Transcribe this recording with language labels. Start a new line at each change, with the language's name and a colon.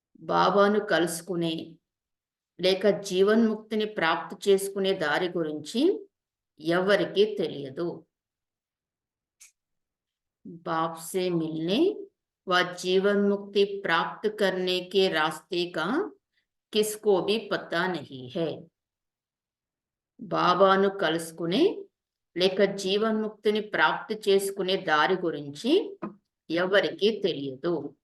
Telugu: బాబాను కలుసుకునే లేక జీవన్ముక్తిని ప్రాప్తి చేసుకునే దారి గురించి ఎవరికీ తెలియదు.
Hindi: बाप से मिलने व जीवन मुक्ति प्राप्त करने के रास्ते का किसको भी पता नहीं है.
Telugu: బాబాను కలుసుకునే లేక జీవన్ముక్తిని ప్రాప్తి చేసుకునే దారి గురించి ఎవరికీ తెలియదు.